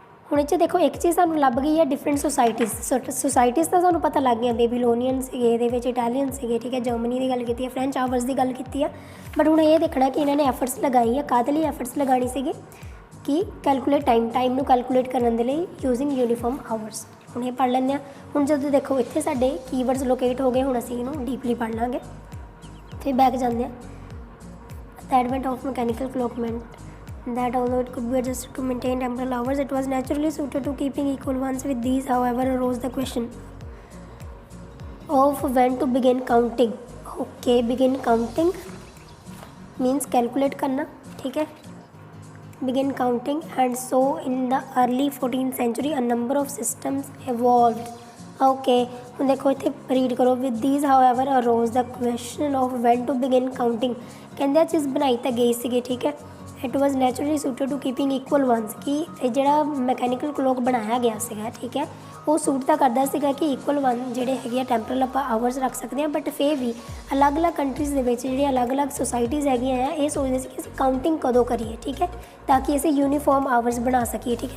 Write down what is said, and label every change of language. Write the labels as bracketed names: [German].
[Punjabi] ਹੁਣ ਇਹ 'ਚ ਦੇਖੋ ਇੱਕ ਚੀਜ਼ ਸਾਨੂੰ ਲੱਭ ਗਈ ਹੈ ਡਿਫਰੈਂਟ ਸੋਸਾਇਟੀਜ਼ ਤਾਂ ਸਾਨੂੰ ਪਤਾ ਲੱਗ ਗਿਆ, ਬੇਬੀਲੋਨੀਅਨ ਸੀਗੇ ਇਹਦੇ ਵਿੱਚ, ਇਟਾਲੀਅਨ ਸੀਗੇ, ਠੀਕ ਹੈ, ਜਰਮਨੀ ਦੀ ਗੱਲ ਕੀਤੀ ਹੈ, ਫਰੈਂਚ ਆਵਰਸ ਦੀ ਗੱਲ ਕੀਤੀ ਹੈ। ਬਟ ਹੁਣ ਇਹ ਦੇਖਣਾ ਕਿ ਇਹਨਾਂ ਨੇ ਐਫਰਟਸ ਲਗਾਈ ਹੈ, ਕਾਹਦੇ ਲਈ ਐਫਰਟਸ ਲਗਾਉਣੀ ਸੀਗੀ ਕਿ ਕੈਲਕੂਲੇਟ ਟਾਈਮ ਨੂੰ ਕੈਲਕੂਲੇਟ ਕਰਨ ਦੇ ਲਈ ਯੂਜ਼ਿੰਗ ਯੂਨੀਫਾਰਮ ਆਵਰਸ। ਹੁਣ ਇਹ ਪੜ੍ਹ ਲੈਂਦੇ ਹਾਂ। ਹੁਣ ਜਦੋਂ ਦੇਖੋ ਇੱਥੇ ਸਾਡੇ ਕੀਵਰਡਸ ਲੋਕੇਟ ਹੋ ਗਏ, ਹੁਣ ਅਸੀਂ ਇਹਨੂੰ ਡੀਪਲੀ ਪੜ੍ਹ ਲਾਂਗੇ। ਫਿਰ ਬੈਕ ਜਾਂਦੇ ਹਾਂ। [English] The advent of mechanical clock meant that although it could be adjusted to maintain temporal hours, it was naturally suited to keeping equal ones. With these, however, arose the question of when to begin counting. Okay, begin counting means calculate [Hindi] करना, ठीक है, [English] begin counting। And so in the early 14th century a number of systems evolved। [Punjabi] Okay, ਹੁਣ ਦੇਖੋ ਇੱਥੇ read ਕਰੋ। [English] with these however arose the question of when to begin counting। [Punjabi] ਕਹਿੰਦੇ ਆ ਚੀਜ਼ ਬਣਾਈ ਤਾਂ ਗਈ ਸੀਗੀ, ਠੀਕ ਹੈ, [English] it was naturally suited to keeping equal ones। [Punjabi] ਕਿ ਇਹ ਜਿਹੜਾ ਮੈਕੈਨੀਕਲ ਕਲੋਕ ਬਣਾਇਆ ਗਿਆ ਸੀਗਾ, ਠੀਕ ਹੈ, ਉਹ ਸੂਟ ਤਾਂ ਕਰਦਾ ਸੀਗਾ ਕਿ ਇਕੁਅਲ ਵਨ ਜਿਹੜੇ ਹੈਗੇ ਆ ਟੈਂਪਰਲ ਆਪਾਂ ਆਵਰਸ ਰੱਖ ਸਕਦੇ ਹਾਂ। ਬਟ ਫਿਰ ਵੀ ਅਲੱਗ-ਅਲੱਗ ਕੰਟਰੀਜ਼ ਦੇ ਵਿੱਚ ਜਿਹੜੀਆਂ ਅਲੱਗ-ਅਲੱਗ ਸੁਸਾਇਟੀਜ਼ ਹੈਗੀਆਂ ਆ, ਇਹ ਸੋਚਦੇ ਸੀ ਕਿ ਅਸੀਂ ਕਾਊਂਟਿੰਗ ਕਦੋਂ ਕਰੀਏ, ਠੀਕ ਹੈ, ਤਾਂ ਕਿ ਅਸੀਂ ਯੂਨੀਫਾਰਮ ਆਵਰਸ ਬਣਾ ਸਕੀਏ, ਠੀਕ ਹੈ।